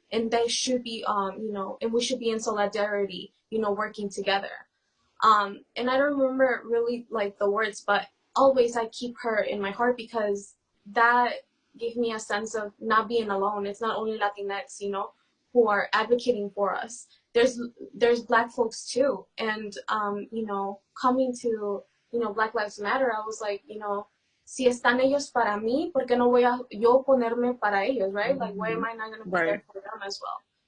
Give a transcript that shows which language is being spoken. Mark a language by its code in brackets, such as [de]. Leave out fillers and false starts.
[en] And they should be, and we should be in solidarity, working together. And I don't remember really like the words, but always I keep her in my heart because that gave me a sense of not being alone. It's not only Latinx, who are advocating for us. There's Black folks too. And, coming to, Black Lives Matter, I was like, [es] si están ellos para mí, ¿por qué no voy a yo ponerme para ellos, right? [en] Like, why am I not going to be there for them as well?